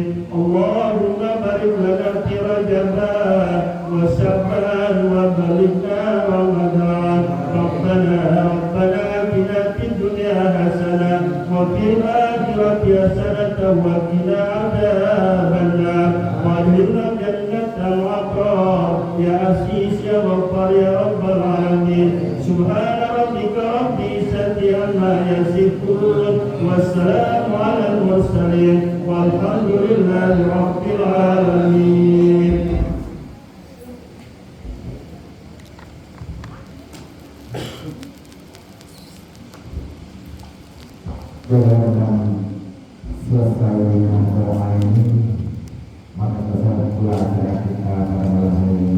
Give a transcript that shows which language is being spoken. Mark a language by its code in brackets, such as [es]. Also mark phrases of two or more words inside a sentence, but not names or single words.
[ar] اللهم بارك لنا في رجب وشعبان وبلغنا رمضان. ربنا آتنا في الدنيا حسنة وفي الآخرة حسنة وقنا عذاب النار. وأدخلنا جنة الأبرار يا عزيز يا غفار يا رب العالمين. سبحان ربك رب العزة عما يصفون والسلام على المرسلين والحمد لله رب العالمين. [id] Dengan selesai dengan doa ini, maka selesai pula acara kita pada malam hari ini.